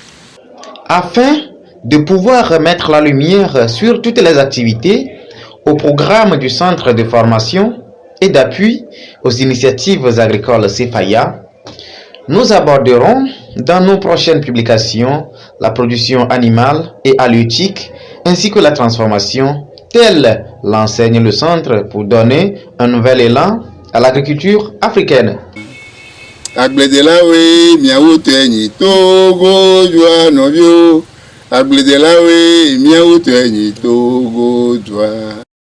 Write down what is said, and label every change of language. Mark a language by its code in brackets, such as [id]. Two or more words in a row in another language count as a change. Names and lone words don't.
[fr] Afin de pouvoir remettre la lumière sur toutes les activités au programme du Centre de formation et d'appui aux initiatives agricoles CFAIA, nous aborderons dans nos prochaines publications la production animale et halieutique ainsi que la transformation, telle l'enseigne le centre pour donner un nouvel élan à l'agriculture africaine. [ee] Agbledelawe miawo tenyi Togo jwa novio. Agbledelawe miawo tenyi Togo jwa.